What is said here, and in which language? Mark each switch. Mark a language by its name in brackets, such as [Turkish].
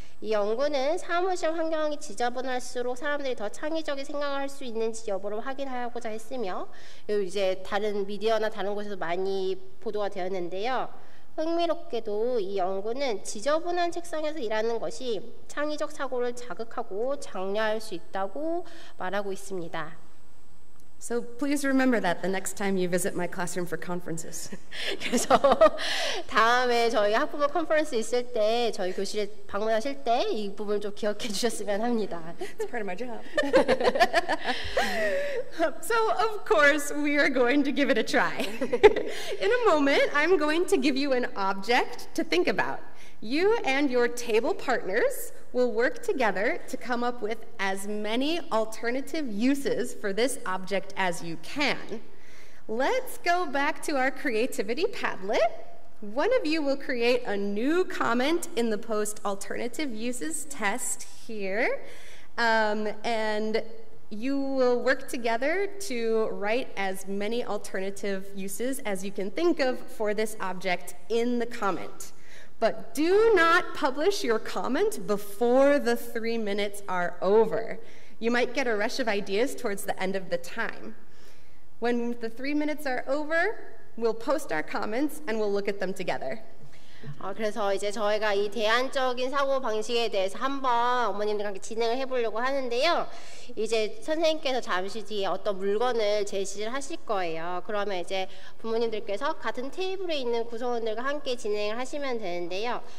[Korean] 이 연구는 사무실 환경이 지저분할수록 사람들이 더 창의적인 생각을 할 수 있는지 여부를 확인하고자 했으며 이제 다른 미디어나 다른 곳에서 많이 보도가 되었는데요. 흥미롭게도 이 연구는 지저분한 책상에서 일하는 것이 창의적 사고를 자극하고 장려할 수 있다고 말하고 있습니다. [English] So please remember that the next time you visit my classroom for conferences. [Korean] 그래서 다음에 저희 학부모 컨퍼런스 있을 때 저희 교실에 방문하실 때 이 부분 좀 기억해 주셨으면 합니다. [English] It's part of my job. So of course we are going to give it a try. In a moment, I'm going to give you an object to think about. You and your table partners will work together to come up with as many alternative uses for this object as you can. Let's go back to our creativity Padlet. One of you will create a new comment in the post alternative uses test here, and you will work together to write as many alternative uses as you can think of for this object in the comment. But do not publish your comment before the 3 minutes are over. You might get a rush of ideas towards the end of the time. When the 3 minutes are over, we'll post our comments and we'll look at them together. [Korean] 그래서 이제 저희가 이 대안적인 사고 방식에 대해서 한번 어머님들과 함께 진행을 해보려고 하는데요. 이제 선생님께서 잠시 뒤에 어떤 물건을 제시를 하실 거예요. 그러면 이제 부모님들께서 같은 테이블에 있는 구성원들과 함께 진행을 하시면 되는데요.